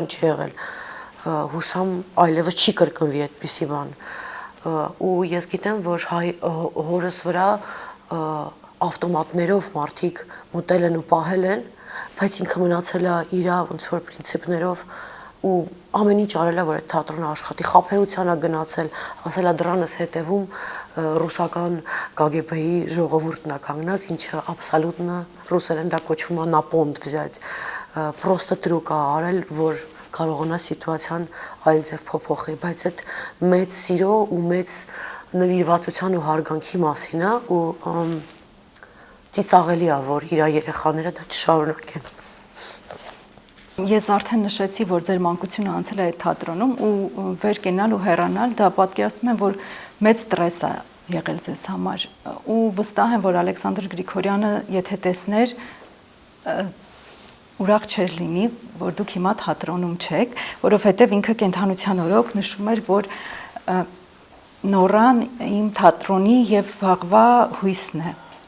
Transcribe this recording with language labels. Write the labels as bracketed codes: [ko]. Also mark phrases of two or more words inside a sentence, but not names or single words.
[hy] չի եղել, հուսամ այլևս չի կրկնվի այդպիսի բան, ու ես գիտեմ, որ հորս վրա ավտոմատներով մարդիկ մտել են ու պահել են, բայց ինքը մնացել է իր ոնց որ պրինցիպներով ու ամեն ինչ արել է, որ այդ թատրոնը աշխատի, խաբեության է գնացել, ասել է դրանս հետևում ռուսական KGB-ի ժողովուրդն է կանգնած, ինչը абсолютно ռուսերեն դա կոչվում է [ru] на понт взять, просто трюк [hy] է արել, որ կարողանա սիտուացիան այլ ձև փոփոխի, բայց այդ մեծ սիրո ու մեծ նվիրվածության ու հարգանքի մասին է ու ծիծաղելի է, որ իր երեխաները դա չշարունակեն։ Ես արդեն նշեցի, որ ձեր մանկությունը անցել է այդ թատրոնում ու վեր կենալ ու հեռանալ, դա պատկերացնում եմ, որ մեծ ստրես է եղել ձեզ համար ու վստահ եմ, որ Ալեքսանդր Գրիգորյանը, եթե տեսներ, ուրախ չէր լինի, որ դուք հիմա թատրոնում չեք, որովհետև ինքը կենթանության օրոք նշում էր, որ Նորան իմ թատրոնի եւ վաղվա հույսն է։